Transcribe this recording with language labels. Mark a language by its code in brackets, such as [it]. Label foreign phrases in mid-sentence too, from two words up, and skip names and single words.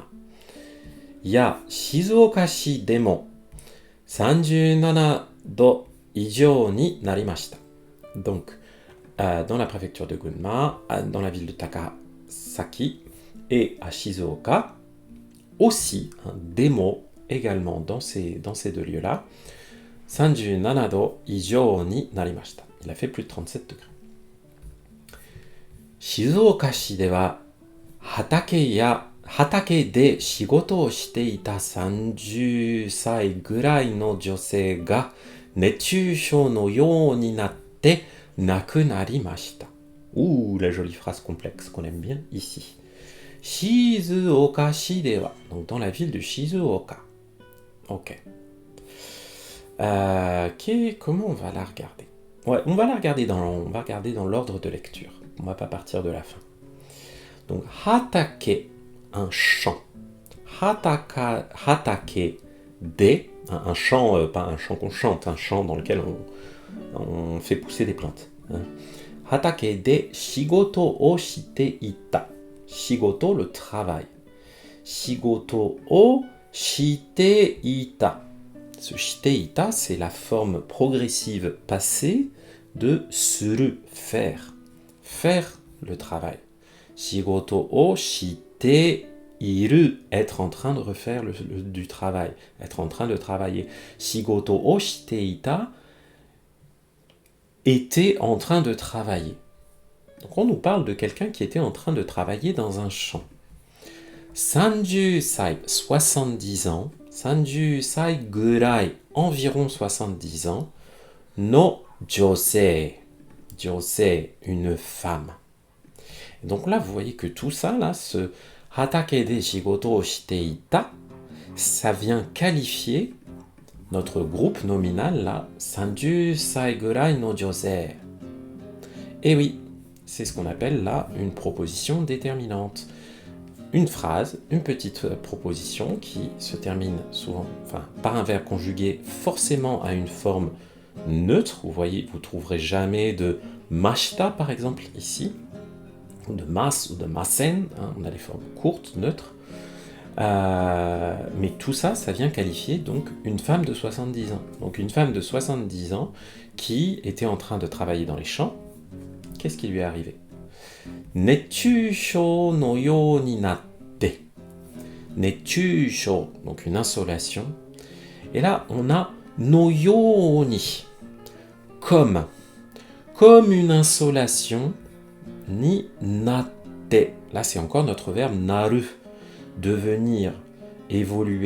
[ja] や静岡市でも37度以上になりました. [fr] Donc, dans la préfecture de Gunma, dans la ville de Takasaki et à Shizuoka, aussi, demo également dans ces deux lieux-là, [ja] 37度以上になりました. [fr] Il a fait plus de 37 degrés. [ja] 静岡市では畑で仕事をしていた30歳ぐらいの女性が熱中症のようになって亡くなりました。 [fr] Ouh, la jolie phrase complexe qu'on aime bien ici. [ja] 静岡市では. [fr] Donc dans la ville de Shizuoka. Ok. Comment on va la regarder? Ouais, on va regarder dans l'ordre de lecture. On va pas partir de la fin. Donc hatake, un champ. [ja] 畑で, [fr] un champ, pas un champ qu'on chante, un champ dans lequel on fait pousser des plantes. [ja] 畑で仕事をしていた. [fr] Shigoto, le travail. [ja] 仕事をしていた. [fr] Ce [ja] していた, [fr] c'est la forme progressive passée de suru, faire. Faire le travail. [ja] 仕事をしている, [fr] être en train de refaire du travail, être en train de travailler. [ja] 仕事をしていた, [fr] était en train de travailler. Donc on nous parle de quelqu'un qui était en train de travailler dans un champ. 30 sai, 70 ans. [ja] 30歳ぐらい, [fr] environ 70 ans. [ja] の女性、女性, [fr] une femme. Et donc là, vous voyez que tout ça, là, ce [ja] 畑で仕事をしていた, [fr] ça vient qualifier notre groupe nominal, là, [ja] 30歳ぐらいの女性. [fr] Et oui, c'est ce qu'on appelle là une proposition déterminante. Une phrase, une petite proposition qui se termine souvent par un verbe conjugué forcément à une forme neutre. Vous voyez, vous ne trouverez jamais de mashita par exemple ici, ou de mas ou de masen, on a les formes courtes, neutres. Mais tout ça, ça vient qualifier donc une femme de 70 ans. Donc une femme de 70 ans qui était en train de travailler dans les champs. Qu'est-ce qui lui est arrivé? [ja] 熱中症のようになって. [fr] Netchusho, donc une insolation. Et là, on a [ja] のように, [fr] comme une insolation, [ja] になって. [fr] Là, c'est encore notre verbe naru, devenir, évoluer.